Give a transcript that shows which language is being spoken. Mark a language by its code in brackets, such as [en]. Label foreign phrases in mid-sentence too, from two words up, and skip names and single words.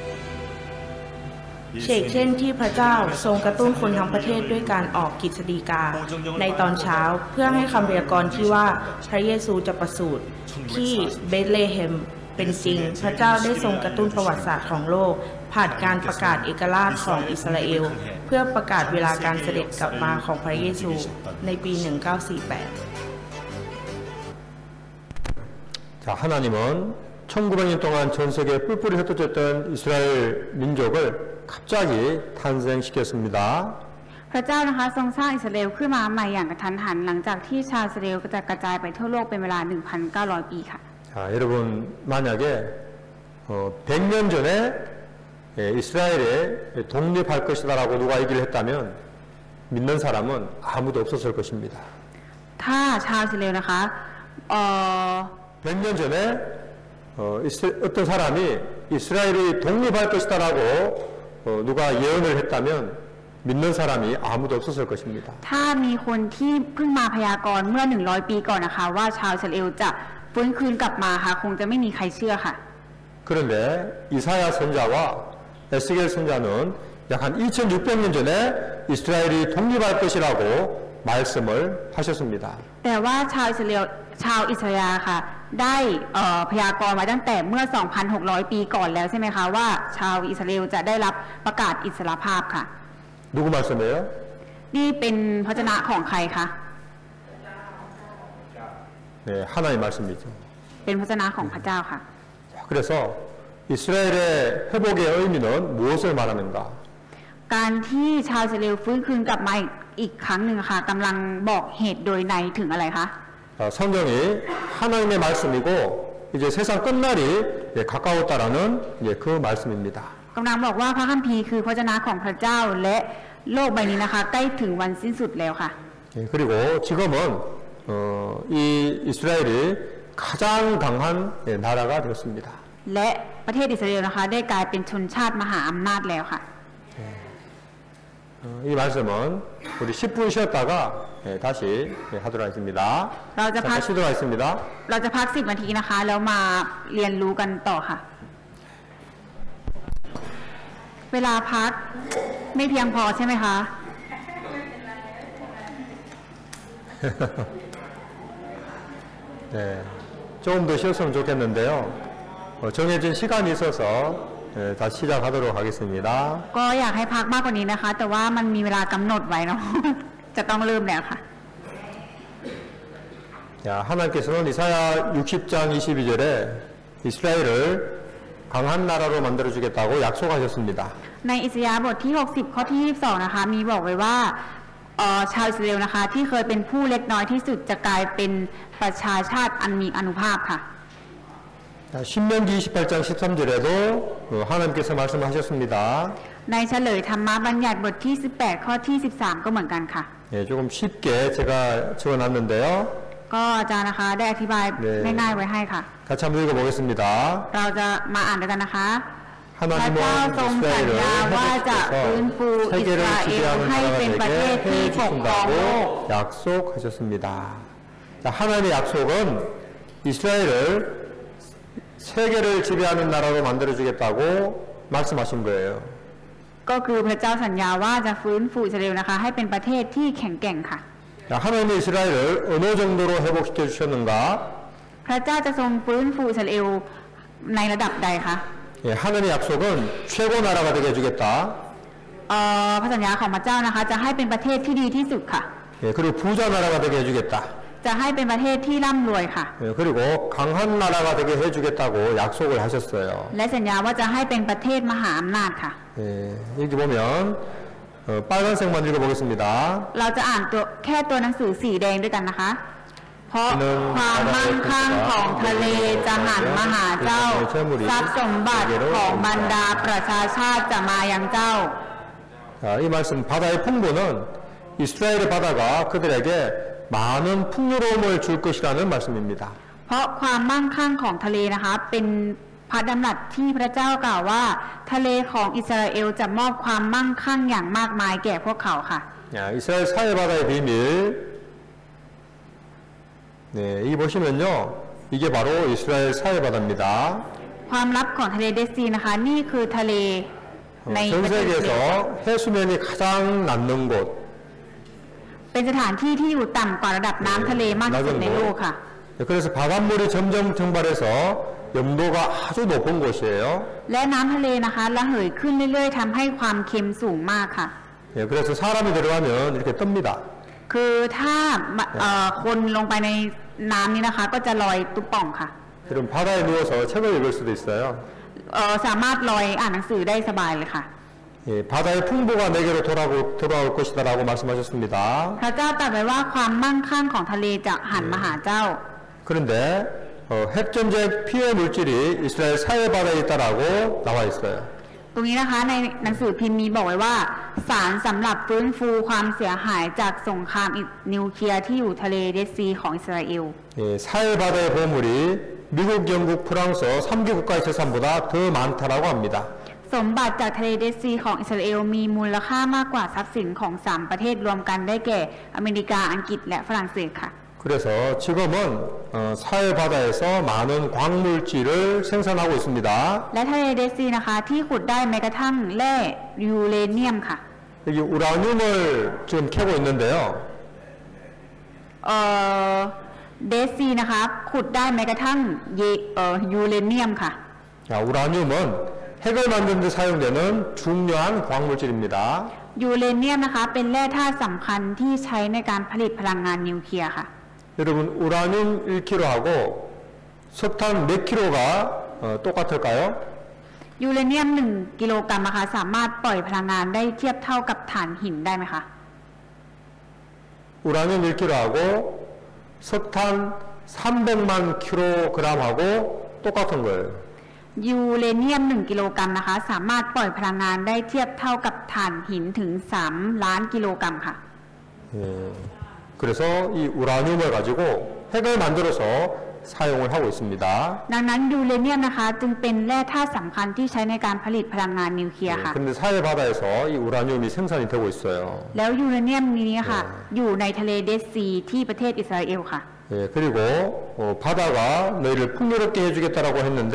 [th] เช่นที่พระเจ้าทรงกระตุ้นคนทั้งประเทศด้วยการออกกฤษฎีกาในตอนเช้าเพื่อให้คำพยากรณ์ที่ว่าพระเยซูจะประสูติที่เบธเลเฮมเป็นจริงพระเจ้าได้ทรงกระตุ้นประวัติศาสตร์ของโลกผ่านการประกาศเอกราชของอิสราเอลเพื่อประกาศเวลาการเสด็จกลับมาของพระเยซูในปี 1948 [ko] 자, 하나님은 1900년 동안 전 세계에 뿔뿔이 흩어졌던 이스라엘 민족을 갑자기 탄생시켰습니다. [th] พระเจ้านะคะทรงสร้างอิสราเอลขึ้นมาใหม่อย่างกระทันหันหลังจากที่ชาวอิสราเอลกระจายไปทั่วโลกเป็นเวลา 1,900 ปีค่ะ [ko] 자, 여러분 만약에 100년 전에 이스라엘에 독립할 것이다라고 누가 얘기를 했다면 믿는 사람은 아무도 없었을 것입니다. [th] ถ้าชาวอิสราเอลนะคะ [ko] 100년 전에 어떤 사람이 이스라엘이 독립할 것이다라고 누가 예언을 했다면 믿는 사람이 아무도 없었을 것입니다. [th] ถ้ามีคนที่เพิ่งมาพยากรณ์เมื่อ100 ปีก่อนนะคะว่าชาวอิสราเอลจะฟื้นคืนกลับมาค่ะคงจะไม่มีใครเชื่อค่ะ [ko] 그런데 이사야 선자와 에스겔 선자는 약 한 2600년 전에 이스라엘이 독립할 것이라고 말씀을 하셨습니다. [th] แต่ว่าชาวอิสราเอลค่ะได้พยากรณ์ไว้ตั้งแต่เมื่อ 2,600 ปีก่อนแล้วใช่ไหมคะว่าชาวอิสราเอลจะได้รับประกาศอิสรภาพค่ะ [ko] 누구 말씀이에요? [th] นี่เป็นพระชนะของใครคะ [ko] 네, 하나님 말씀이죠. [th] เป็นพระชนะของพระเจ้าค่ะ [ko] 자, 그래서 이스라엘의 회복의 의미는 무엇을 말하는가? [th] การที่ชาวอิสราเอลฟื้นคืนกลับมาอีกครั้งหนึ่งค่ะกำลังบอกเหตุโดยในถึงอะไรคะ [ko] 성경이 하나님의 말씀이고 이제 세상 끝날이 가까웠다라는 그 말씀입니다. [th] กำลังบอกว่าพระคัมภีร์คือพระวจนะของพระเจ้าและโลกใบนี้นะคะใกล้ถึงวันสิ้นสุดแล้วค่ะ [ko] 그리고 지금은 이 이스라엘이 가장 강한 나라가 되었습니다. [th] และประเทศอิสราเอลนะคะได้กลายเป็นชนชาติมหาอำนาจแล้วค่ะ [ko] 이 말씀은 우리 10분 쉬었다가 다시 하도록 하겠습니다. 잠깐 쉬도록 하겠습니다. [th] เราจะพัก10 นาทีนะคะแล้วมาเรียนรู้กันต่อค่ะ เวลาพักไม่เพียงพอใช่ไหมคะ [ko] 네, 조금 더 쉬었으면 좋겠는데요. 정해진 시간이 있어서 다시 시작하도록 하겠습니다. [th] ก็อยากให้พักมากกว่านี้นะคะ แต่ว่ามันมีเวลากำหนดไว้เนาะ จะต้องเริ่มแล้วค่ะ [ko] 야, 하나님께서는 이사야 60장 22절에 이스라엘을 강한 나라로 만들어주겠다고 약속하셨습니다. [th] ในอิสยาห์บทที่ 60 ข้อที่ 22 นะคะ มีบอกไว้ว่าชาวอิสราเอลนะคะ ที่เคยเป็นผู้เล็กน้อยที่สุดจะกลายเป็นประชาชาติอันมีอานุภาพค่ะ [ko] 신명기 28장 13절에도 하나님께서 말씀하셨습니다. [th] ในเฉลยธรรมบัญญัติบทที่ 18 ข้อที่ 13 ก็เหมือนกันค่ะ [ko] 예, 조금 쉽게 제가 적어놨는데요. [th] ก็อาจารย์นะคะได้อธิบายง่ายๆไว้ให้ค่ะ [ko] 같이 한번 읽어보겠습니다. [th] เราจะมาอ่านด้วยกันนะคะ พระ [ko] 하나님은 [th] เจ้าทรงสัญ [ko] 이스라엘을 [th] ญาว่าจะฟื้นฟู [ko] 회복시켜서 [th] อิสรา [ko] 세계를 [th] เอล [ko] 지배하는 [th] ให้เป็นประเทศ [ko] 나라가 [th] ที่ [ko] 되게 [th] ปกครองโลก [ko] 해주신다고 약속하셨습니다. 자, 하나님의 약속은 이스라엘을 세계를 지배하는 나라로 만들어주겠다고 말씀하신 거예요. [th] ก็คือพระเจ้าสัญญาว่าจะฟื้นฟูอิสราเอลนะคะ ให้เป็นประเทศที่แข็งแกร่งค่ะ [ko] 자, 하나님이 이스라엘을 어느 정도로 회복시켜 주셨는가? [th] พระเจ้าจะทรงฟื้นฟูอิสราเอลในระดับใดคะ [ko] 예, 하나님의 약속은 최고 나라가 되게 해주겠다. [th] พระสัญญาของพระเจ้านะคะ จะให้เป็นประเทศที่ดีที่สุดค่ะ [ko] 예, 그리고 부자 나라가 되게 해주겠다. [th] จะให้เป็นประเทศที่ร่ำรวยค่ะ [ko] 예, 그리고 강한 나라가 되게 해주겠다고 약속을 하셨어요. [th] และสัญญาว่าจะให้เป็นประเทศมหาอำนาจค่ะ [ko] 예, 여기 보면 빨간색만 읽어보겠습니다. [th] เราจะอ่านแค่ตัวหนังสือสีแดงด้วยกันนะคะ เพราะความมั่งคั่งของทะเลจะหันมาหาเจ้าทรัพย์สมบัติของบรรดาประชาชาติจะมายังเจ้า [ko] 자, 이 말씀 바다의 풍부는 이스라엘의 바다가 그들에게 많은 풍요로움을 줄 것이라는 말씀입니다. [th] เพราะความมั่งคั่งของทะเลนะคะเป็นพระดำรัสที่พระเจ้ากล่าวว่าทะเลของอิสราเอลจะมอบความมั่งคั่งอย่างมากมายแก่พวกเขาค่ะ [ko] 야, 이스라엘 사해 바다의 비밀. 네, 이 보시면요. 이게 바로 이스라엘 사해 바다입니다. [th] ความลับของทะเลเดซีนะคะ นี่คือทะเลใน [ko] 전 [th] ประเทศอิสราเอล [ko] 세계에서 해수면이 가장 낮는 곳. [th] เป็นสถานที่ที่อยู่ต่ำกว่าระดับน้ำทะเลมากที่สุดในโลกค่ะ [ko] 네, 그래서 바닷물이 점점 증발해서 염도가 아주 높은 곳이에요. [th] และน้ำทะเลนะคะระเหยขึ้นเรื่อยๆทำให้ความเค็มสูงมากค่ะ [ko] 예, 그래서 사람이 들어가면 이렇게 뜹니다. [th] คือถ้าคนลงไปในน้ำนี้นะคะ ก็จะลอยตุ๊บป่องค่ะ [ko] 그럼 바다에 누워서 책을 읽을 수도 있어요. [th] สามารถลอยอ่านหนังสือได้สบายเลยค่ะ [ko] 예, 바다의 풍부가 내게로 돌아올 것이다라고 말씀하셨습니다. [th] พระเจ้าตรัสไว้ว่าความมั่งคั่งของทะเลจะหันมาหาเจ้า [ko] 그런데 핵전쟁 피해 물질이 이스라엘 사해 바다에 있다라고 나와 있어요. [th] ตรงนี้นะคะในหนังสือพิมพ์มีบอกไว้ว่าสารสำหรับฟื้นฟูความเสียหายจากสงครามนิวเคลียร์ที่อยู่ทะเลเดดซีของอิสราเอล [ko] 예, 사해 바다의 보물이 미국, 영국, 프랑스 3개 국가의 재산보다 더 많다라고 합니다. [th] สมบัติจากทะเลเดดซีของอิสราเอลมีมูลค่ามากกว่าทรัพย์สินของ3ประเทศรวมกันได้แก่อเมริกาอังกฤษและฝรั่งเศสค่ะ [ko] 그래서 지금은 사해 바다에서 많은 광물질을 생산하고 있습니다. [th] และทะเลเดดซีนะคะที่ขุดได้แม้กระทั่งแร่ยูเรเนียมค่ะ [ko] 여기 우라늄을 지금 캐고 있는데요. [th] เดดซีนะคะขุดได้แม้กระทั่งยูเรเนียมค่ะ [ko] 자, 우라늄은 핵을 만드는 데 사용되는 중요한 광물질입니다. [th] ยูเรเนียมนะคะเป็นแร่ธาตุสำคัญที่ใช้ในการผลิตพลังงานนิวเคลียร์ค่ะ [ko] 여러분 우라늄 1kg하고 석탄 몇 kg가 똑같을까요? [th] ยูเรเนียม1กิโลกรัมนะคะสามารถปล่อยพลังงานได้เทียบเท่ากับถ่านหินได้ไหมคะ [ko] 우라늄 1kg하고 석탄 300만 kg하고 똑같은 거예요. [th] ยูเรเนียม1กิโลกรัมนะคะสามารถปล่อยพลังงานได้เทียบเท่ากับถ่านหินถึง3ล้านกิโลกรัมค่ะ [ko] 예, 그래서 이 우라늄을 가지고 핵을 만들어서 사용을 하고 있습니다. [th] ดังนั้นยูเรเนียมนะคะจึงเป็นแร่ธาตุสำคัญที่ใช้ในการผลิตพลังงานนิวเคลียร์ [ko] 예, [th] ค่ะ [ko] 근데 사해 바다에서 이 우라늄이 생산이 되고 있어요. [th] แล้วยูเรเนียมนี้ค่ะอยู่ในทะเลเดดซีที่ประเทศอิสราเอลค่ะ [ko] 예, 그리고 바다가 너희를 풍요롭게 해주겠다라고 했는데